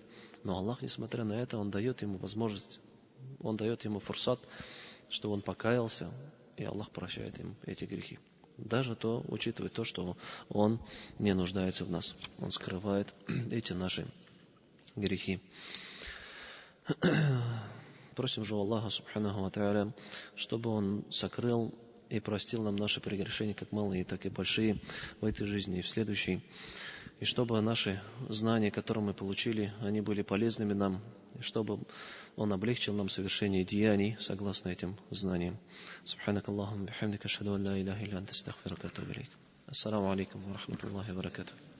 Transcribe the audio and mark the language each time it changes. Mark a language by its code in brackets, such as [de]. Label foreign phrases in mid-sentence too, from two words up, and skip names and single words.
[ru] Но Аллах, несмотря на это, Он дает ему возможность, Он дает ему фурсат, что он покаялся, и Аллах прощает им эти грехи. Даже то, учитывая то, что Он не нуждается в нас. Он скрывает эти наши грехи. Просим же Аллаха, [ar] سبحانه وتعالى, [ru] чтобы Он сокрыл и простил нам наши прегрешения, как малые, так и большие, в этой жизни и в следующей. И чтобы наши знания, которые мы получили, они были полезными нам, и чтобы Он облегчил нам совершение деяний согласно этим знаниям. [ar] سبحانك اللهم وبحمدك أشهد أن لا إله إلا أنت أستغفرك وأتوب إليك. السلام عليكم ورحمة الله وبركاته.